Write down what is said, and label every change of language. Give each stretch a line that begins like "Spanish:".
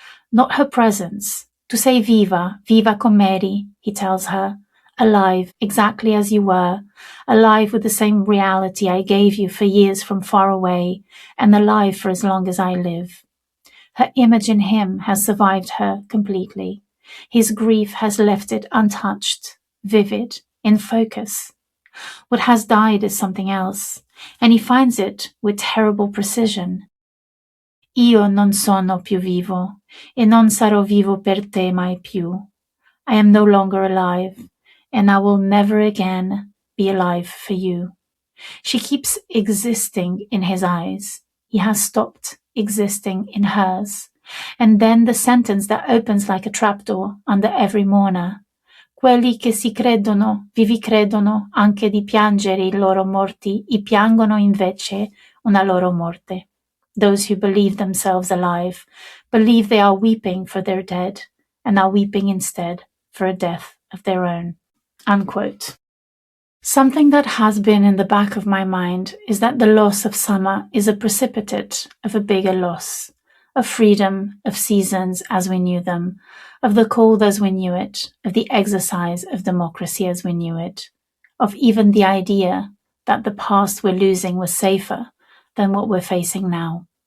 English: Not her presence. To say
Italian: viva, viva com'eri,
English: he tells her, alive, exactly as you were, alive with the same reality I gave you for years from far away, and alive for as long as I live. Her image in him has survived her completely. His grief has left it untouched, vivid, in focus. What has died is something else, and he finds it with terrible precision.
Italian: Io non sono più vivo, e non sarò vivo per te mai più.
English: I am no longer alive, and I will never again be alive for you. She keeps existing in his eyes. He has stopped existing in hers. And then the sentence that opens like a trapdoor under every mourner.
Italian: Quelli che si credono, vivi credono anche di piangere i loro morti, e piangono invece una loro morte.
English: Those who believe themselves alive believe they are weeping for their dead, and are weeping instead for a death of their own." Unquote. Something that has been in the back of my mind is that the loss of summer is a precipitate of a bigger loss, of freedom, of seasons as we knew them, of the cold as we knew it, of the exercise of democracy as we knew it, of even the idea that the past we're losing was safer than what we're facing now.